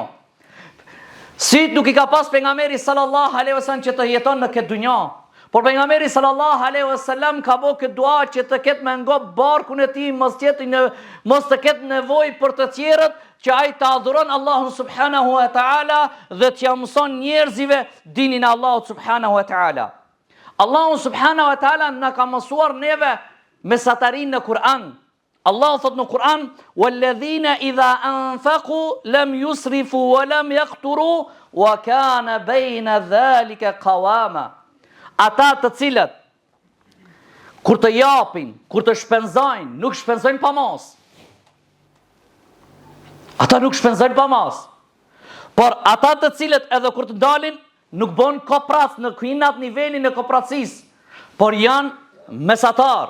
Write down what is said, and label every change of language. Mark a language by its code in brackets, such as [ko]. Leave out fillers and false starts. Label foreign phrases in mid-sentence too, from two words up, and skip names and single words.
[sq] Syt nuk i ka pas pejgamberi [ar] صلى الله عليه وسلم [sq] që të jeton në këtë dunjë. Por pejgamberi [ar] صلى الله عليه وسلم [sq] ka bërë këtë dua që të ketë me ngop barkun e tij, mos të ketë nevojë për të tjerët, që ai të adhuron Allahun [ar] سبحانه وتعالى [sq] dhe t'ia mëson njerëzive dinin e Allahut [ar] سبحانه وتعالى. [sq] Allahu [ar] سبحانه وتعالى [sq] na ka mësuar neve mesatarin në Kur'an. Allahu thot në Kur'an: [ar] "والذين إذا أنفقوا لم يسرفوا ولم يقتروا وكان بين ذلك قواما." [sq] Ata të cilët kur të japin, kur të shpenzojnë, nuk shpenzojnë pa mos. Ata nuk shpenzojnë pa mos. Por ata të cilët edhe kur të dalin, nuk bën kopras në kuinat nivelin e kopratësisë, por janë mesatar.